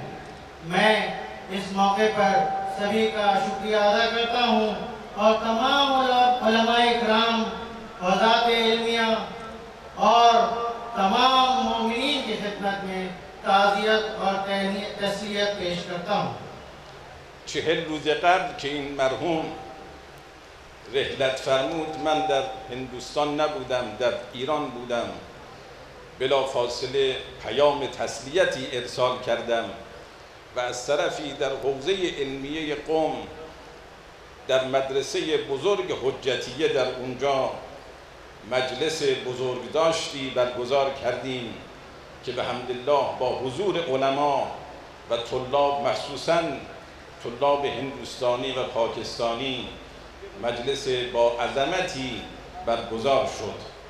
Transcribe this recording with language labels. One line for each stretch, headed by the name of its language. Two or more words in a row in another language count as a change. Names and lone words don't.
Urdu: میں اس موقع پر سبھی کا شکریہ ادا کرتا ہوں اور تمام علماء کرام، حضرات علمیہ اور تمام مومنین کی خدمت میں تعزیت اور تسلیت پیش کرتا ہوں۔
Persian: 40 روز قبل که این مرحوم رحلت فرمود من در هندوستان نبودم، در ایران بودم. بلا فاصله پیام تسلیتی ارسال کردم و از طرفی در حوزه علمیه قم در مدرسه بزرگ حجتیه در اونجا مجلس بزرگداشتی برگزار کردیم که به حمدالله با حضور علما و طلاب، مخصوصاً طلاب هندوستانی و پاکستانی، مجلس با عظمتی برگزار شد.